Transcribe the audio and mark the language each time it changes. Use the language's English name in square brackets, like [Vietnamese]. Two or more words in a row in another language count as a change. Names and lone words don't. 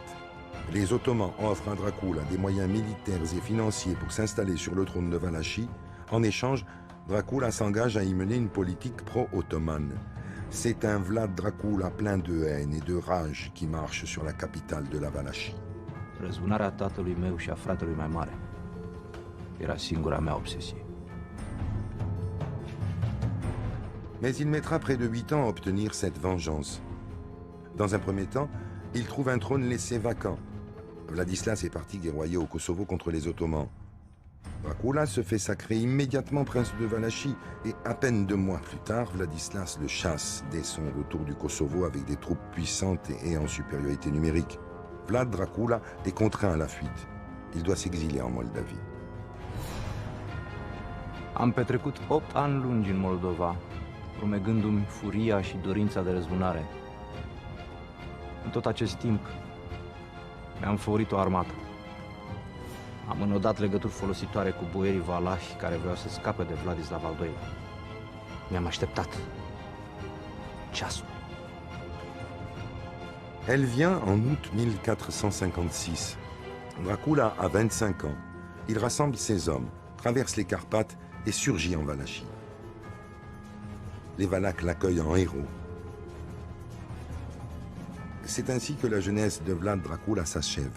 [French] Les Ottomans offrent à Dracula des moyens militaires et financiers pour s'installer sur le trône de Valachie. En échange, Dracula s'engage à y mener une politique pro-ottomane. C'est un Vlad Dracula plein de haine et de rage qui marche sur la capitale de la Valachie. [Romanian] Răzbunarea tatălui meu și a fratelui mai mare era singura mea obsesie. [French] Mais il mettra près de 8 ans à obtenir cette vengeance. Dans un premier temps, il trouve un trône laissé vacant. Vladislas est parti guerroyer au Kosovo contre les Ottomans. Dracula se fait sacrer immédiatement prince de Valachie et à peine 2 mois plus tard, Vladislas le chasse dès son retour du Kosovo avec des troupes puissantes et en supériorité numérique. Vlad Dracula est contraint à la fuite. Il doit s'exiler en Moldavie. [Romanian] Am petrecut 8 ani lungi în Moldova, rumegându-mi furia și dorința de răzbunare. În tot acest timp, mi-am făurit o armată. Am înodat legături folositoare cu boierii valahi care vreau să scape de Vladislav al II-lea. Mi-am așteptat ceasul. [French] Elle vient en août 1456. Dracula a 25 ans. Il rassemble ses hommes, traverse les Carpates et surgit en Valachie. Les Valaques l'accueillent en héros. C'est ainsi que la jeunesse de Vlad Dracula s'achève.